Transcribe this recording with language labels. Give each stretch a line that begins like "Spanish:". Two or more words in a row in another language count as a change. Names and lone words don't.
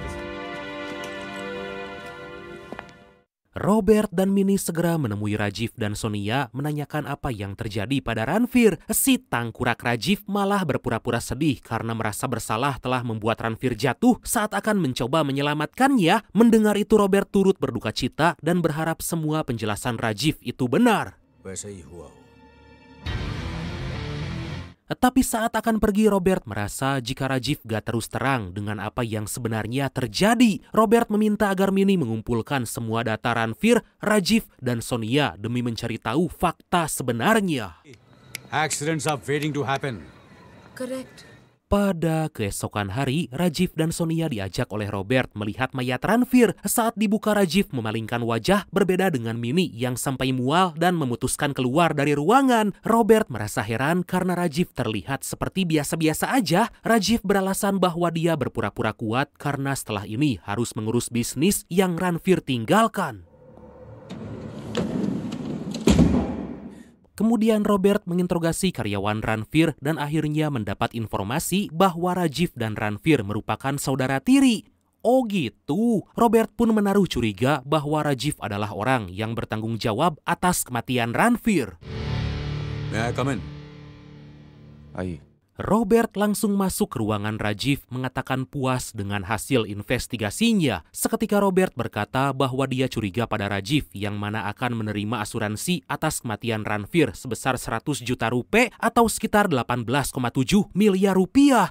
Indonesian: Robert dan Minnie segera menemui Rajiv dan Sonia menanyakan apa yang terjadi pada Ranveer. Si tangkurak Rajiv malah berpura-pura sedih karena merasa bersalah telah membuat Ranveer jatuh saat akan mencoba menyelamatkannya. Mendengar itu Robert turut berduka cita dan berharap semua penjelasan Rajiv itu benar.
Hindi: वैसा ही हुआ हो.
Indonesian: Tapi saat akan pergi, Robert merasa jika Rajiv gak terus terang dengan apa yang sebenarnya terjadi. Robert meminta agar Minnie mengumpulkan semua data Ranveer, Rajiv, dan Sonia demi mencari tahu fakta sebenarnya.
English: Accidents are waiting to happen. Correct.
Indonesian: Pada keesokan hari, Rajiv dan Sonia diajak oleh Robert melihat mayat Ranveer. Saat dibuka, Rajiv memalingkan wajah berbeda dengan Minnie yang sampai mual dan memutuskan keluar dari ruangan. Robert merasa heran karena Rajiv terlihat seperti biasa-biasa aja. Rajiv beralasan bahwa dia berpura-pura kuat karena setelah ini harus mengurus bisnis yang Ranveer tinggalkan. Kemudian Robert menginterogasi karyawan Ranveer dan akhirnya mendapat informasi bahwa Rajiv dan Ranveer merupakan saudara tiri. Oh gitu, Robert pun menaruh curiga bahwa Rajiv adalah orang yang bertanggung jawab atas kematian Ranveer.
English: May I come in?
Hindi: आइए.
Indonesian: Robert langsung masuk ke ruangan Rajiv mengatakan puas dengan hasil investigasinya. Seketika Robert berkata bahwa dia curiga pada Rajiv yang mana akan menerima asuransi atas kematian Ranveer sebesar 100 juta rupiah atau sekitar 18,7 miliar rupiah.